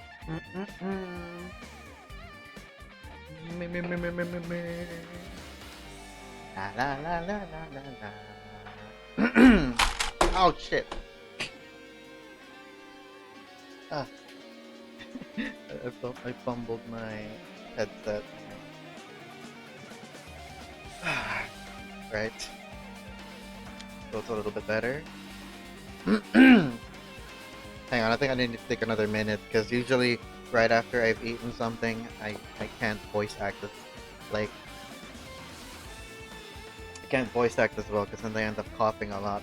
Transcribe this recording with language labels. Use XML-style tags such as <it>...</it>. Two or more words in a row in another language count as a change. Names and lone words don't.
<en>Me, me, me, me, me, me, me. La la la la la la la. Oh shit. Ah. I fumbled my headset. Right. So it's a little bit better. Hang on, I think I need to take another minute because usually right after I've eaten something, I can't voice act as like I can't voice act as well because then I end up coughing a lot.</en>